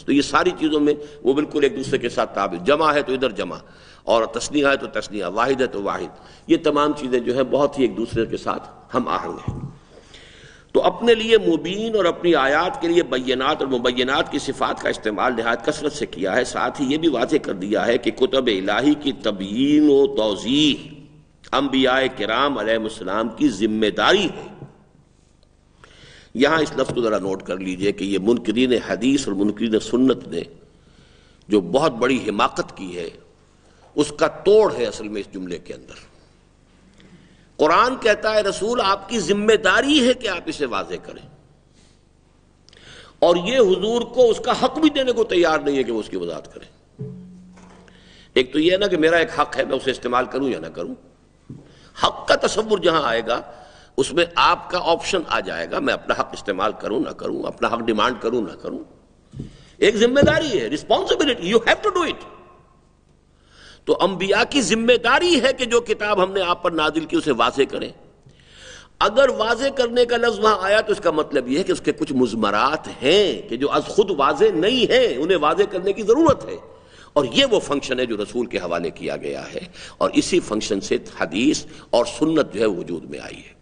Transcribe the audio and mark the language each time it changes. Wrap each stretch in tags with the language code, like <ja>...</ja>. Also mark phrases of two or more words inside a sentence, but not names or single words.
<ur>تو یہ ساری چیزوں میں وہ بالکل ایک دوسرے کے ساتھ تعبیر، جمع ہے تو ادھر جمع، اور تثنیہ ہے تو تثنیہ، واحد ہے تو واحد، یہ تمام چیزیں جو ہے بہت ہی ایک دوسرے کے ساتھ ہم آہنگ ہیں۔ تو اپنے لیے مبین اور اپنی آیات کے لیے بینات اور مبینات کی صفات کا استعمال نہایت کثرت سے کیا ہے۔ ساتھ ہی یہ بھی واضح کر دیا ہے کہ کتب الہی کی تبیین و توضیح انبیاء کرام</ur> <ar>علیہ السلام</ar> <ur>کی ذمہ داری ہے۔ یہاں اس لفظ کو ذرا نوٹ کر لیجئے کہ یہ منکرین حدیث اور منکرین سنت نے جو بہت بڑی حماقت کی ہے اس کا توڑ ہے اصل میں اس جملے کے اندر۔ قرآن کہتا ہے رسول آپ کی ذمہ داری ہے کہ آپ اسے واضح کریں، اور یہ حضور کو اس کا حق بھی دینے کو تیار نہیں ہے کہ وہ اس کی وضاحت کریں۔ ایک تو یہ ہے نا کہ میرا ایک حق ہے، میں اسے استعمال کروں یا نہ کروں۔ حق کا تصور جہاں آئے گا اس میں آپ کا آپشن آ جائے گا، میں اپنا حق استعمال کروں نہ کروں، اپنا حق ڈیمانڈ کروں نہ کروں. ایک ذمہ داری ہے، رسپانسبلٹی،</ur> <en>you have to do it.</en> <ur>تو انبیاء کی ذمہ داری ہے کہ جو کتاب ہم نے آپ پر نازل کی اسے واضح کریں. اگر واضح کرنے کا لفظ وہاں آیا تو اس کا مطلب یہ ہے کہ اس کے کچھ مضمرات ہیں کہ جو از خود واضح نہیں ہیں، انہیں واضح کرنے کی ضرورت ہے. اور یہ وہ فنکشن ہے جو رسول کے حوالے کیا گیا ہے، اور اسی فنکشن سے حدیث اور سنت جو ہے وجود میں آئی ہے.</ur>